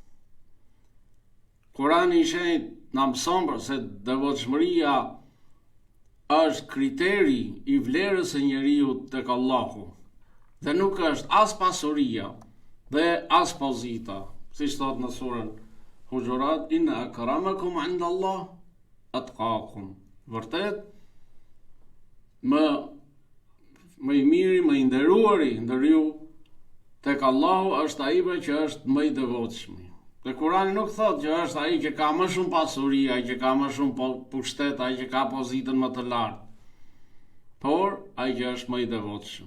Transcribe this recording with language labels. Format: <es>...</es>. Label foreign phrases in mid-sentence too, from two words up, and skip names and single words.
<sq>Kurani i shenjtë na mëson se devotshmëria është kriteri i vlerës së njeriu tek Allahu dhe nuk është as pasuria dhe as pozita, siç thot në surën Hujurat:</sq> <ar>إن أكرمكم عند الله أتقاكم.</ar> <sq>Vërtet, më i miri, më i nderuari ndër ju tek Allahu është ai që është më i devotshëm. Dhe Kurani nuk thot që është ai që ka më shumë pasuri, ai që ka më shumë pushtet, ai që ka pozitën më të lartë, por ai që është më i devotshëm.</sq>